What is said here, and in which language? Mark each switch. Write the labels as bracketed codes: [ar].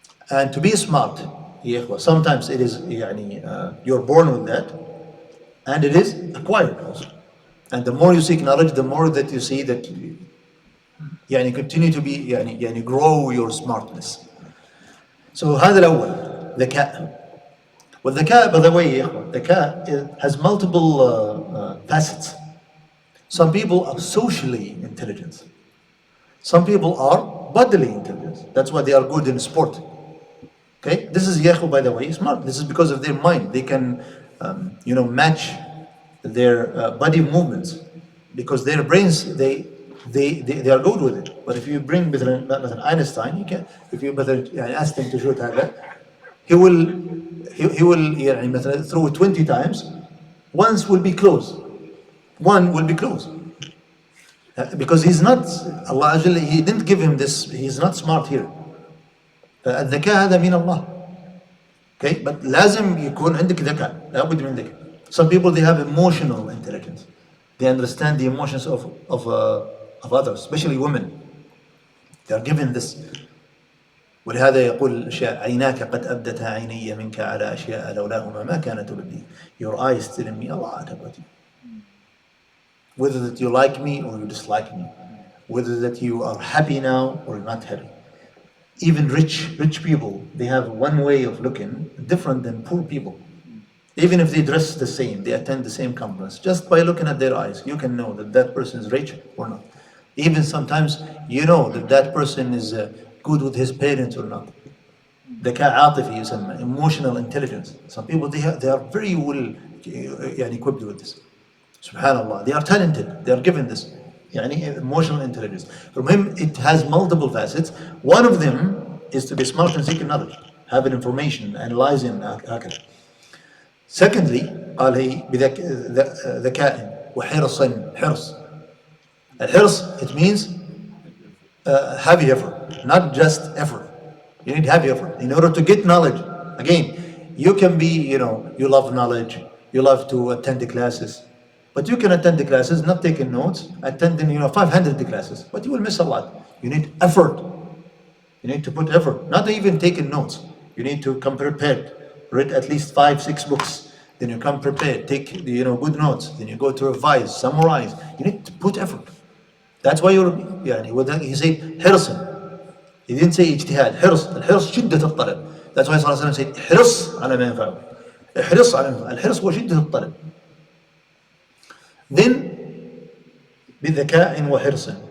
[en] And to be smart [ar] يا إخوة [en] sometimes it is يعني you're born with that and it is acquired also. And the more you seek knowledge, the more that you see that يعني continue to be يعني grow your smartness. So [ar] هذا الأول ذكاء. والذكاء [en] by the way [ar] يا إخوة الذكاء [en] has multiple facets. Some people are socially intelligent. Some people are bodily intelligent. That's why they are good in sport. Okay, this is Yahoo, by the way, smart. This is because of their mind. They can, match their body movements because their brains they are good with it. But if you bring مثلا Einstein, you can. If you ask him to shoot هذا, he will يعني مثلا throw it 20 times. Once will be close. One will be close. Because he's not Allah Ajal, he didn't give him this. He's not smart here. [ar] الذكاء هذا من الله. [en] Okay, but [ar] لازم يكون عندك ذكاء. لابد من ذكاء. [en] Some people they have emotional intelligence. They understand the emotions of others, especially women. They are given this. [ar] ولهذا يقول الشاعر عيناك قد أبدتها عيني منك على أشياء لولاهما ما كانت تبدي. [en] Your eyes telling me a lot about you. Whether that you like me or you dislike me. Whether that you are happy now or you're not happy. Even rich people, they have one way of looking different than poor people. Even if they dress the same, they attend the same conference, just by looking at their eyes, you can know that that person is rich or not. Even sometimes you know that that person is good with his parents or not. [ar] ذكاء عاطفي يسمى, [en] emotional intelligence. Some people they are very well equipped with this. Subhanallah, they are talented, they are given this. Emotional intelligence. From him, it has multiple facets. One of them is to be smart and seek knowledge, having information, analyzing هكذا. Secondly, [ar] قال هي ذكاء وحرص. حرص. الحرص, [en] it means heavy effort, not just effort. You need heavy effort in order to get knowledge. Again, you can be, you love knowledge, you love to attend the classes. But you can attend the classes, not taking notes, attending 500 classes, but you will miss a lot. You need effort. You need to put effort, not even taking notes. You need to come prepared, read at least 5-6 books. Then you come prepared, take good notes. Then you go to revise, summarize. You need to put effort. That's why he said حرصا. He didn't say اجتهاد. [ar] حرص. الحرص شدة الطلب. [en] That's why [ar] صلى الله عليه وسلم [en] said [ar] حرص على ما ينفعك. احرص على ما ينفعك. الحرص هو شدة الطلب. [en] Then [ar] بذكاء وحرص.